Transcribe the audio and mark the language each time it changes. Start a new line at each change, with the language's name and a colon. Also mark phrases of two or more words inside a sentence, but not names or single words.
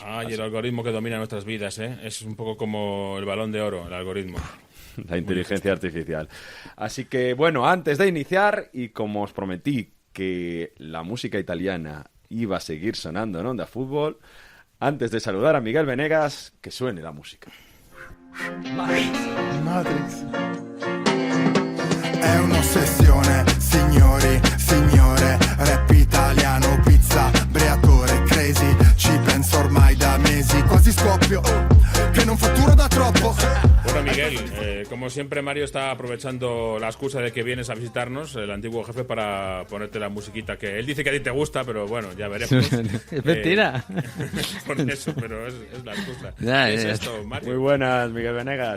Spanish: Y el algoritmo que domina nuestras vidas, ¿eh? Es un poco como el Balón de Oro, el algoritmo. La inteligencia artificial. Así que, bueno, antes de iniciar, y como os prometí que la música italiana iba a seguir sonando en Onda Fútbol, antes de saludar a Miguel Venegas, que suene la música. Matrix.
Italian: È un'ossessione, signori, signore, rap italiano, pizza, Briatore, crazy, ci penso ormai da mesi, quasi scoppio, che non fatturo da troppo.
Spanish: Bueno, Miguel, como siempre, Mario está aprovechando la excusa de que vienes a visitarnos, el antiguo jefe, para ponerte la musiquita que él dice que a ti te gusta, pero bueno, ya veremos. Es mentira. Por eso, pero es la excusa. Ya, ¿Qué ya. es esto, Mario? Muy buenas, Miguel Venegas.